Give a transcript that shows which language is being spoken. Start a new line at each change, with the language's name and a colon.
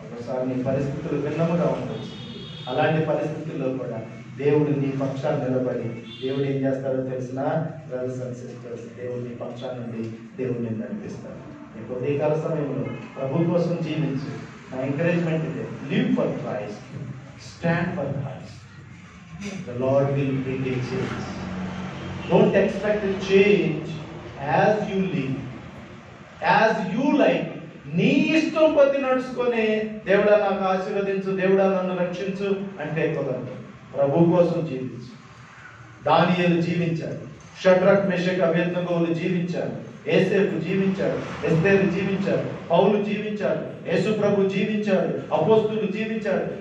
Telugu: ఒకసారి నీ పరిస్థితులు భిన్నముగా ఉండొచ్చు. అలాంటి పరిస్థితుల్లో కూడా దేవుడు నీ పక్షాన్ని నిలబడి దేవుడు ఏం చేస్తాడో తెలిసిన బ్రదర్స్ అండ్ సిస్టర్స్, దేవుడు నీ పక్షాన్ని నుండి దేవుడిని నడిపిస్తాడు. నీకు ఉదయకాల సమయంలో ప్రభు కోసం జీవించు. నా ఎంకరేజ్మెంట్ ఇదే,
English: Live for Christ, stand for Christ. The Lord will bring a change. Don't expect a change as you live, as you like.
Telugu: నీ ఇష్టం కొద్ది నడుచుకొని దేవుడా నాకు ఆశీర్వదించు, దేవుడా నన్ను రక్షించు అంటే కుదరదు. ప్రభు కోసం జీవించు. దానియేలు జీవించాడు, షడ్రక్ మెషక్ అబేద్నెగోలు జీవించారు, యోసేపు జీవించాడు, ఎస్తేరు జీవించాడు, పౌలు జీవించాడు, యేసు ప్రభు జీవించాడు, అపోస్తులు జీవించాడు.